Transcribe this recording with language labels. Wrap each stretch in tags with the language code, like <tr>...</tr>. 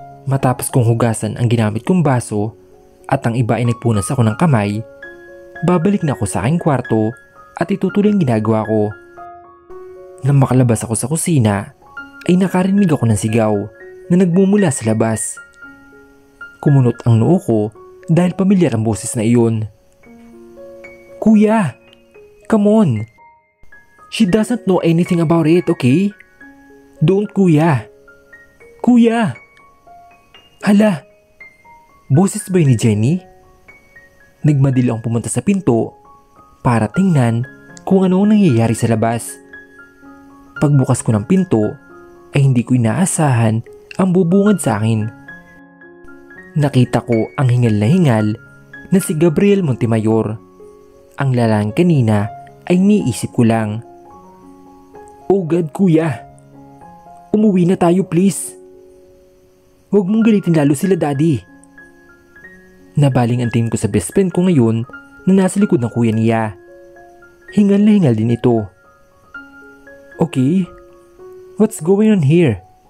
<tl>Matapos kong hugasan ang ginamit kong baso at ang iba ay nagpunas ako ng kamay, babalik na ako sa aking kwarto at itutuloy ang ginagawa ko. Nang makalabas ako sa kusina, ay nakarinig ako ng sigaw na nagmumula sa labas. Kumunot ang noo ko dahil pamilyar ang boses na iyon.</tl> <en>Kuya! Come on! She doesn't know anything about it, okay? Don't, Kuya! Kuya!</en> <tl>Hala! Boses ba yun ni Jenny? Nagmadali akong pumunta sa pinto para tingnan kung ano ang nangyayari sa labas. Pagbukas ko ng pinto ay hindi ko inaasahan ang bubungad sa akin. Nakita ko ang hingal na si Gabriel Montemayor. Ang lalaking kanina ay niisip ko lang.</tl> <en>Oh God,</en> <tl>Kuya! Umuwi na tayo, please! Huwag mong galitin lalo sila, Daddy. Nabaling ang tingin ko sa best friend ko ngayon na nasa likod ng kuya niya. Hingal na hingal din ito.</tl> <en>Okay, what's going on here?</en>